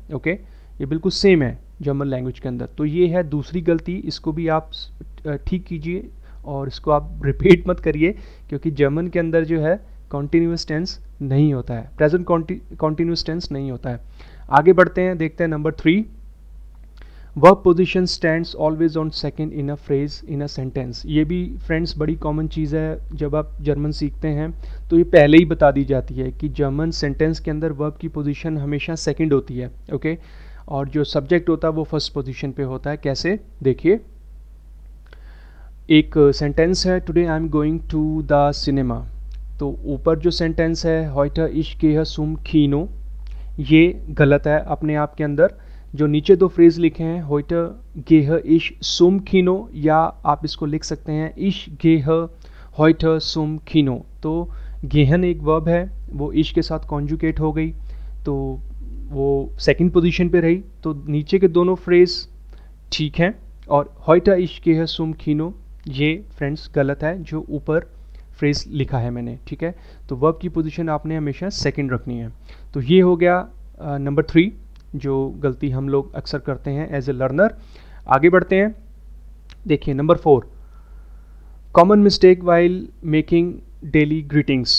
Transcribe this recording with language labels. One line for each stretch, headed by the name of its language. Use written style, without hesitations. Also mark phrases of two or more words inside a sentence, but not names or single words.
Hindi: ओके, ये बिल्कुल सेम है
English: German language
Hindi: के अंदर। तो ये है दूसरी गलती, इसको भी आप ठीक कीजिए और इसको आप रिपीट मत करिए, क्योंकि जर्मन के अंदर जो है
English: continuous tense
Hindi: नहीं होता है,
English: present continuous tense
Hindi: नहीं होता है। आगे बढ़ते हैं, देखते हैं नंबर 3,
English: verb position stands always on second in a phrase in a sentence.
Hindi: ये भी फ्रेंड्स बड़ी कॉमन चीज़ है, जब आप जर्मन सीखते हैं तो ये पहले ही बता दी जाती है कि
English: German sentence
Hindi: के अंदर वर्ब की पोजीशन हमेशा सेकंड होती है। ओके, और जो सब्जेक्ट होता है वो
English: first position
Hindi: पे होता है। कैसे, देखिए एक सेंटेंस है,
English: today I am going to the cinema.
Hindi: तो ऊपर जो सेंटेंस है
German: heute ich gehe zum Kino,
Hindi: ये गलत है अपने आप के अंदर। जो नीचे दो फ्रेज लिखे हैं
German: heute gehe ich zum Kino,
Hindi: या आप इसको लिख सकते हैं
German: ich gehe heute zum Kino।
Hindi: तो gehen एक वर्ब है, वो ich के साथ कॉन्जुगेट हो गई, तो वो
English: second position
Hindi: पे रही। तो नीचे के दोनों फ्रेज ठीक हैं, और
German: heute ich gehe zum Kino
Hindi: ये फ्रेंड्स गलत है जो ऊपर फ्रेज लिखा है मैंने, ठीक है। तो वर्ब की पोजीशन आपने हमेशा सेकंड रखनी है। तो ये हो गया नंबर 3 जो गलती हम लोग अक्सर करते हैं
English: as a learner.
Hindi: आगे बढ़ते हैं, देखिए नंबर 4,
English: common mistake while making daily greetings.